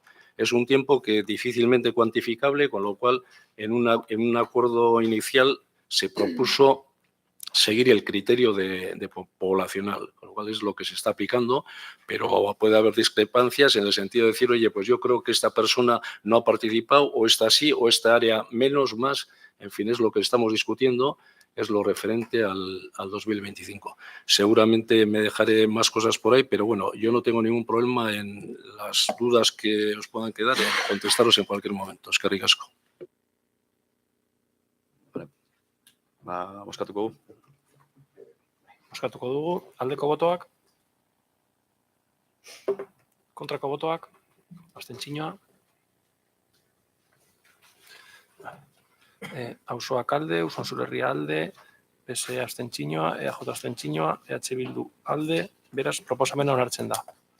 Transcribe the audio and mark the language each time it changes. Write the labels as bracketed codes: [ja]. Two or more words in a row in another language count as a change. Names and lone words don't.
[es] Es un tiempo que difícilmente cuantificable, con lo cual en un acuerdo inicial se propuso seguir el criterio de poblacional, con lo cual es lo que se está aplicando, pero puede haber discrepancias en el sentido de decir, oye, pues yo creo que esta persona no ha participado, o esta sí, o esta área menos, más, en fin, es lo que estamos discutiendo, es lo referente al 2025. Seguramente me dejaré más cosas por ahí, pero bueno, yo no tengo ningún problema en las dudas que os puedan quedar, en contestaros en cualquier momento. [eu] Eskerrik asko. Bozkatuko dugu. Bozkatuko dugu, aldeko botoak, kontrako botoak, abstentzioa. Auzoak alde, Usansolo herria alde, PSE abstentzioa, EAJ abstentzioa, EH Bildu alde, beraz proposamena onartzen da.